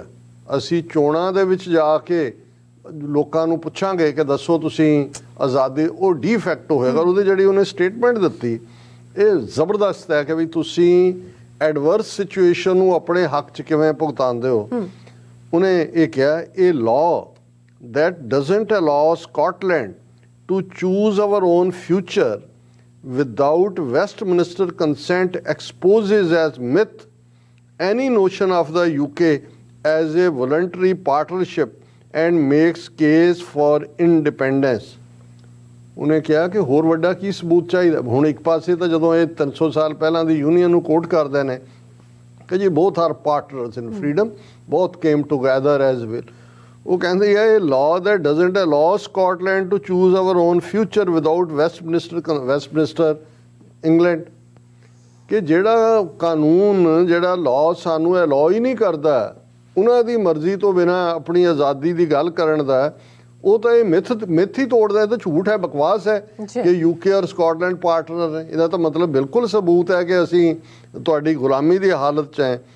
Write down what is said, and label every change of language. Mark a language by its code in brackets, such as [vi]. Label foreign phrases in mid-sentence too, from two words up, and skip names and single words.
[pa] ਅਸੀਂ ਚੋਣਾਂ ਦੇ ਵਿੱਚ ਜਾ ਕੇ ਲੋਕਾਂ ਨੂੰ ਪੁੱਛਾਂਗੇ ਕਿ ਦੱਸੋ ਤੁਸੀਂ ਆਜ਼ਾਦੀ, ਉਹ ਡੀ ਫੈਕਟੋ ਹੋਏਗਾ। ਉਹਦੀ ਜਿਹੜੀ ਉਹਨੇ ਸਟੇਟਮੈਂਟ ਦਿੱਤੀ ਇਹ ਜ਼ਬਰਦਸਤ ਹੈ ਕਿ ਵੀ ਤੁਸੀਂ [en] adverse situation [pa] ਨੂੰ ਆਪਣੇ ਹੱਕ 'ਚ ਕਿਵੇਂ ਭੁਗਤਾਉਂਦੇ ਹੋ। ਉਹਨੇ ਇਹ ਕਿਹਾ ਇਹ [en] ਲਾਅ that doesn't allow Scotland to choose our own future without Westminster consent exposes as myth any notion of the UK as a voluntary partnership and makes case for independence। [pa] ਉਹਨੇ ਕਿਹਾ ਕਿ ਹੋਰ ਵੱਡਾ ਕੀ ਸਬੂਤ ਚਾਹੀਦਾ। ਹੁਣ ਇੱਕ ਪਾਸੇ ਤਾਂ ਜਦੋਂ ਇਹ 300 ਸਾਲ ਪਹਿਲਾਂ ਦੀ ਯੂਨੀਅਨ ਨੂੰ ਕੋਟ ਕਰਦੇ ਨੇ ਕਿ ਜੀ [en] both are partners in freedom, both came together as well। [pa] ਉਹ ਕਹਿੰਦੇ ਆ ਇਹ [en] law that doesn't allow Scotland to choose our own future without Westminster England, [pa] ਕਿ ਜਿਹੜਾ ਕਾਨੂੰਨ ਜਿਹੜਾ law ਸਾਨੂੰ allow ਹੀ ਨਹੀਂ ਕਰਦਾ ਉਹਨਾਂ ਦੀ ਮਰਜ਼ੀ ਤੋਂ ਬਿਨਾਂ ਆਪਣੀ ਆਜ਼ਾਦੀ ਦੀ ਗੱਲ ਕਰਨ ਦਾ, ਉਹ ਤਾਂ ਇਹ ਮਿੱਥ ਹੀ ਤੋੜਦਾ। ਇਹ ਤਾਂ ਝੂਠ ਹੈ, ਬਕਵਾਸ ਹੈ ਕਿ UK ਔਰ ਸਕਾਟਲੈਂਡ ਪਾਰਟਨਰ ਹੈ। ਇਹਦਾ ਤਾਂ ਮਤਲਬ ਬਿਲਕੁਲ ਸਬੂਤ ਹੈ ਕਿ ਅਸੀਂ ਤੁਹਾਡੀ ਗੁਲਾਮੀ ਦੀ ਹਾਲਤ 'ਚ ਹੈ।